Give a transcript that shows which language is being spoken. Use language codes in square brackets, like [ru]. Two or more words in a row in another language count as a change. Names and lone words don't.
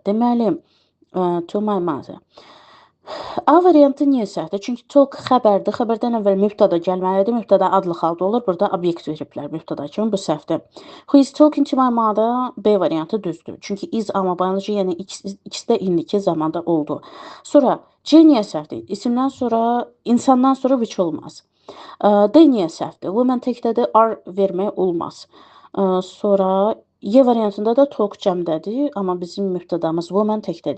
[az] Deməli, [en] to my mother. [az] A variantı niyə səhvdir? Çünki talk xəbərdir. Xəbərdən əvvəl mübtəda gəlməlidir. Mübtəda adlı xalda olur. Burada obyekt veriblər mübtəda kimi. Bu səhvdir. [en] Who is talking to my mother? [az] B variantı düzdür. Çünki [en] is amma biology, [az] yəni ikisi də indiki zamanda oldu. Sonra C niyə səhvdir? İsimdən sonra, insandan sonra which olmaz. D niyə səhvdir? Woman təkdədir, are vermək olmaz. Sonra Y variantında da talk cəmdədir, amma bizim mübtədamız woman təkdədir.